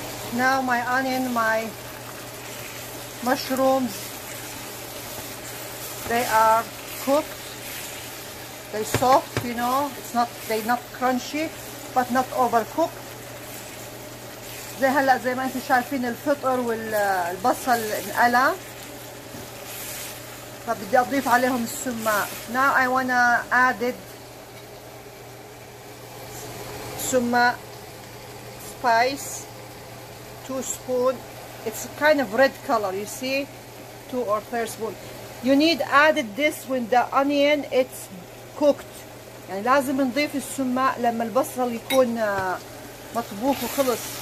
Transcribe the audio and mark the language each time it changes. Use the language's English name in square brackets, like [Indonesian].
[English] Now my onion, my mushrooms, they are cooked. They soft, you know. It's not, they not crunchy but not overcooked. [Arabic] زي هلا زي ما انتم شايفين الفطر والبصل انقلى، فبدي اضيف عليهم السماق. [English] Now I wanna add it sumac spice, 2 spoons. It's kind of red color, you see, 2 or 3 spoons. You need added this when the onion it's cooked. [Arabic] يعني لازم نضيف السماق لما البصل يكون مطبوخ وخلص.